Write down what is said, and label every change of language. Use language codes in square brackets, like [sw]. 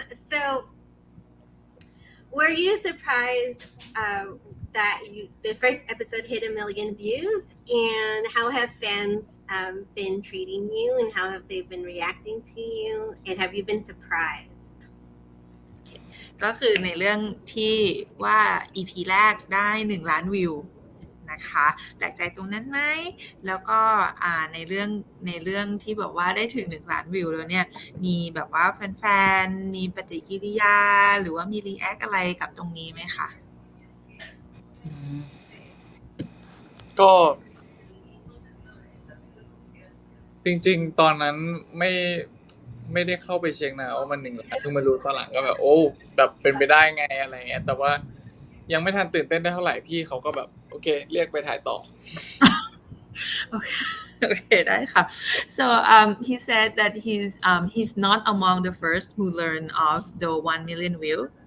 [en] So were you surprised that the first episode hit 1 million views, and how have fans been treating you, and how have they been reacting to you, and have you been surprised? [th] ก็คือในเรื่องที่ว่า EP แรกได้1ล้านวิวนะคะแปลกใจตรงนั้นไหมแล้วก็ในเรื่องที่บอกว่าได้ถึง1ล้านวิวแล้วเนี่ยมีแบบว่าแฟนๆมีปฏิกิริยาหรือว่ามีรีแอคอะไรกับตรงนี้ไหมคะ ก็จริงๆตอนนั้นไม่ได้เข้าไปเช็คนะว่ามัน1ล้านเพิ่งมารู้ตอนหลังก็แบบโอ้แบบเป็นไปได้ไงอะไรเงี้ยแต่ว่ายังไม่ทันตื่นเต้นได้เท่าไหร่พี่เขาก็แบบโอเคเรียกไปถ่ายต่อ [en] Okay, [th] ได้ค่ะ [en] So he said that he's not among the first who learned of the 1 million view.